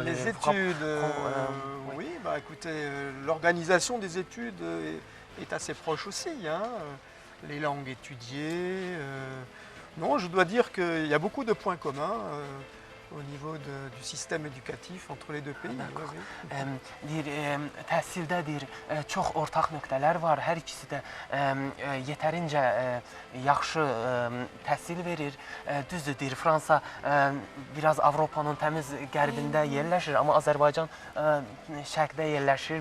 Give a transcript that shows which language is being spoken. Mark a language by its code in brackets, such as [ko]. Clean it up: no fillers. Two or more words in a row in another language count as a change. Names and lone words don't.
[fr] les études, oui, bah écoutez, l'organisation des études est assez proche aussi. Hein. Les langues étudiées. Non, je dois dire qu'il y a beaucoup de points communs. Au niveau du système éducatif entre les deux pays. [az] Təhsildə deyir, çox ortaq nöqtələr var. Hər ikisi də yetərincə yaxşı təhsil verir. Düzdür, deyir, Fransa biraz Avropanın təmiz qərbində yerləşir, amma Azərbaycan şərqdə yerləşir.